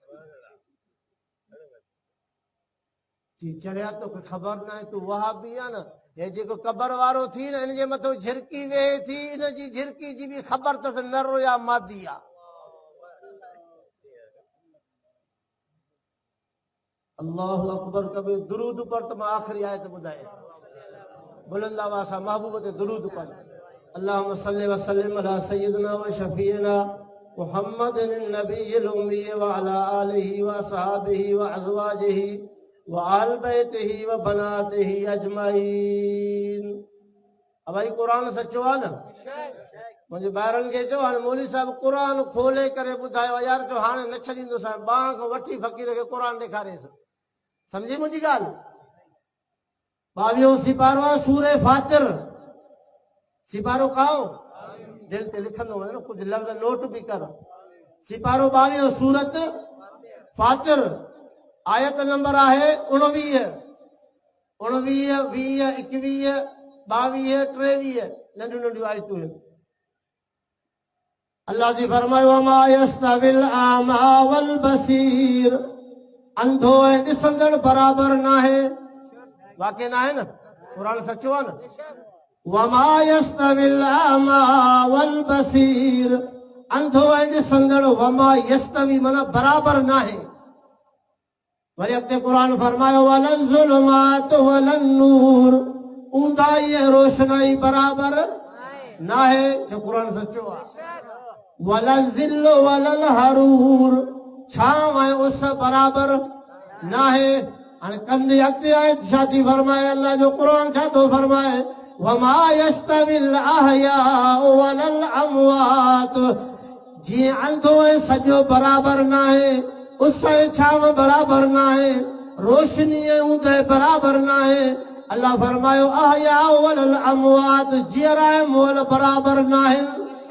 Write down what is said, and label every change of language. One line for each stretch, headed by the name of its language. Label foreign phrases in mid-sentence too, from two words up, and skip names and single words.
Sindhi: चरिया तोखे ख़बर न आहे तूं वहाबी आहे न हे जेको कबर वारो थी न हिन जे मथां झिरकी वेहे थी हिन जी झिरकी जी बि ख़बर अथसि नरो या मादी आहे
Arabic: الله أكبر
Sindhi: कबीर दुरूद पर त मां आख़िरी आयत ॿुधाए बुलंद आवाज़ सां महबूब ते दुरूद पर
Arabic: اللهم صل وسلم على سيدنا وشفيعنا محمد النبي الأمي وعلى آله وأصحابه وأزواجه وآل بيته وبناته أجمعين
Sindhi: अब भाई कुरान सचो आहे न मुंहिंजे ॿारनि खे चयो हाणे मौलवी साहिब क़ुरान खोले करे ॿुधायो यार जो हाणे न छॾींदोसि ॿांह खां वठी फ़क़ीर खे क़ुरान ॾेखारेसि सम्झी मुंहिंजी ॻाल्हि 22 सिपारो आहे सूरे फातिर सिपारो खाओ दिल ते लिखंदो वञे न कुझु लफ़्ज़ नोट बि कर सिपारो 22 सूरत फातिर आयत नंबर आहे 29 29 20 21 22 23 नंढियूं नंढियूं आयतूं आहिनि अल्लाह जी फरमायो
Arabic: وما يستوي الأعمى والبصير
Sindhi: अंधो ऐं ॾिसंदड़ बराबर न आहे वाक़ई न आहे न क़ुरान सचो आहे न
Arabic: وما يستوي الأعمى والبصير
Sindhi: अंधो ऐं ॾिसंदड़
Arabic: وما يستوي
Sindhi: माना बराबर नाहे वरी अॻिते क़ुर फरमायो
Arabic: ولا الظلمات ولا النور
Sindhi: ऊंदाई ऐं रोशनाई बराबर नाहे जो क़ुर सचो आहे
Arabic: ولا الظل ولا الحرور
Sindhi: छांव ऐं उस बराबर नाहे हाणे कंदी अॻिते आहे छा थी फरमाए अल्लाह जो क़ुर छा थो फरमाए
Arabic: وما يستوي الأحياء ولا الأموات
Sindhi: जीअं अंधो ऐं सॼो बराबर नाहे उस ऐं छांव बराबर नाहे रोशनी ऐं ऊंदहि बराबर नाहे अल्लाह फरमायो
Arabic: الأحياء ولا الأموات
Sindhi: जीअरा ऐं मोल बराबर नाहिनि